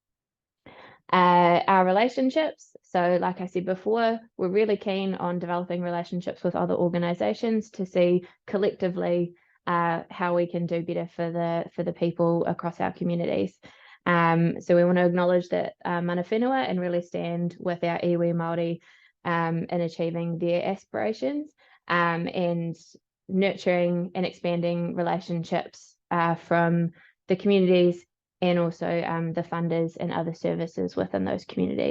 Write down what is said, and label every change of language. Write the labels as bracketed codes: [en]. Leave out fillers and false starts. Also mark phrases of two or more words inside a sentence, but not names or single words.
[en] Our relationships, so like I said before, we're really keen on developing relationships with other organisations to see collectively how we can do better for the people across our communities. So we want to acknowledge that [mi] mana whenua [en] and really stand with our [mi] iwi Māori [en] in achieving their aspirations, and nurturing and expanding relationships from the communities and also the funders and other services within those communities.